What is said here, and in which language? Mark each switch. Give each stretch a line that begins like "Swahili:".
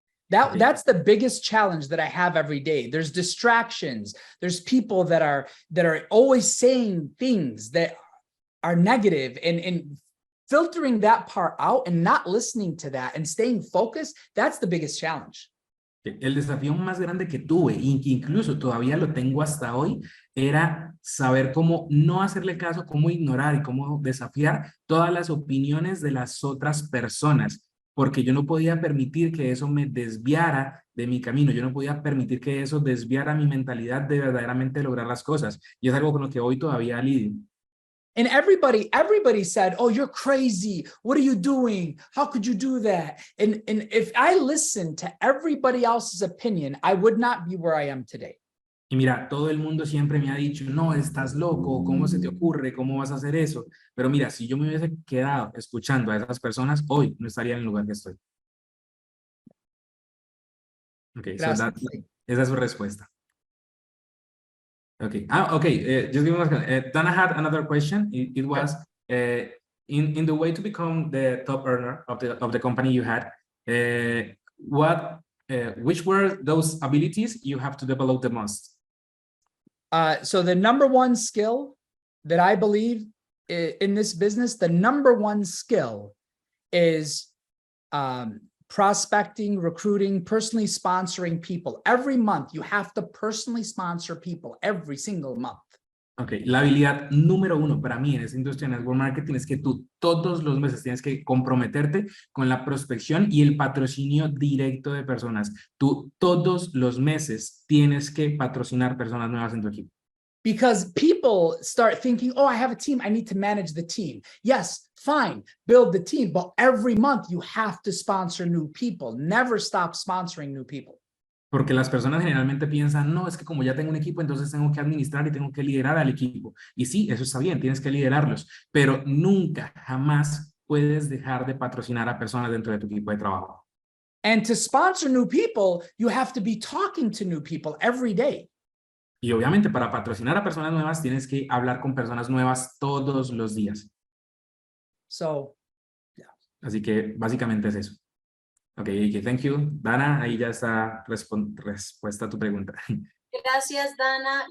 English: That's the biggest challenge that I have every day. There's distractions. There's people that are always saying things that are negative, and filtering that part out and not listening to that and staying focused, that's the biggest challenge.
Spanish: El desafío más grande que tuve, y que incluso todavía lo tengo hasta hoy, era saber cómo no hacerle caso, cómo ignorar y cómo desafiar todas las opiniones de las otras personas, porque yo no podía permitir que eso me desviara de mi camino, yo no podía permitir que eso desviara mi mentalidad de verdaderamente lograr las cosas, y es algo con lo que hoy todavía lidio.
English: And everybody said, "Oh, you're crazy. What are you doing? How could you do that?" And if I listened to everybody else's opinion, I would not be where I am today.
Spanish: Y mira, todo el mundo siempre me ha dicho, no, estás loco, ¿cómo se te ocurre? ¿Cómo vas a hacer eso? Pero mira, si yo me hubiese quedado escuchando a esas personas, hoy no estaría en el lugar que estoy. Okay, so esa es su respuesta. Okay.
English: Just give me Dana had another question. It was in the way to become the top earner of the company you had. Which were those abilities you have to develop the most? So the number one skill that I believe in this business, the number one skill is prospecting, recruiting, personally sponsoring people. Every month, you have to personally sponsor people every single month.
Spanish: Okay, la habilidad número 1 para mí en esta industria de network marketing es que tú todos los meses tienes que comprometerte con la prospección y el patrocinio directo de personas. Tú todos los meses tienes que patrocinar personas nuevas en tu equipo.
English: Because people start thinking, oh, I have a team, I need to manage the team. Yes, fine, build the team, but every month you have to sponsor new people. Never stop sponsoring new people.
Spanish: Porque las personas generalmente piensan, no, es que como ya tengo un equipo, entonces tengo que administrar y tengo que liderar al equipo. Y sí, eso está bien, tienes que liderarlos, pero nunca, jamás puedes dejar de patrocinar a personas dentro de tu equipo de trabajo.
English: And to sponsor new people, you have to be talking to new people every day.
Spanish: Y obviamente para patrocinar a personas nuevas tienes que hablar con personas nuevas todos los días. So, yeah. Así que básicamente es eso. Okay,
English: thank you.
Spanish: Dana, ahí ya está respuesta a tu pregunta. Gracias, Dana.